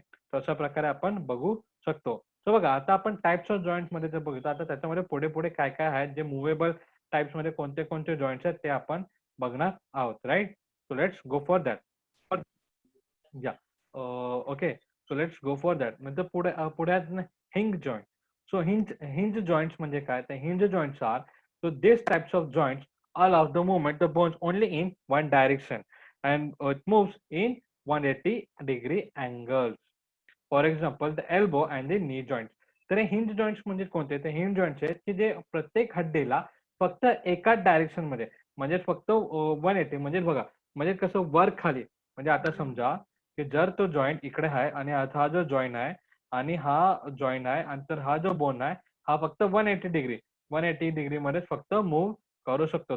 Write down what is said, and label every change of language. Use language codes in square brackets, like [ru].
[mr] तर अशा प्रकारे आपण बघू शकतो. सो बघा आता आपण टाइप्स ऑफ जॉइंट्स मध्ये जर बघितलं, आता त्याच्यामध्ये पुढे काय काय आहेत जे मूव्हेबल टाइप्स मध्ये कोणते कोणते जॉइंट्स आहेत ते आपण बघणार आहोत. [en] Right. So let's go for that. या okay. So let's go for that. [mr] नंतर पुढे आहेत hinge joint. So hinge joints म्हणजे काय? [en] तर hinge joints are so this types of joints allows the movement the bones only in one direction and it moves in 180 degree angles. For example the elbow and the knee joint. [mr] तर हे hinge joints म्हणजे कोणते? ते hinge joints आहेत की जे प्रत्येक हड्डीला फक्त एकाच डायरेक्शन मध्ये म्हणजे फक्त 180 म्हणजे बघा म्हणजे कसं वर खाली. म्हणजे आता समजा की जर तो जॉइंट इकडे आहे आणि आता हा जो जॉइंट आहे आणि हा जॉइंट आहे आणि तर हा जो बोन आहे हा फक्त 180 डिग्री मध्ये फक्त मूव्ह करू शकतो.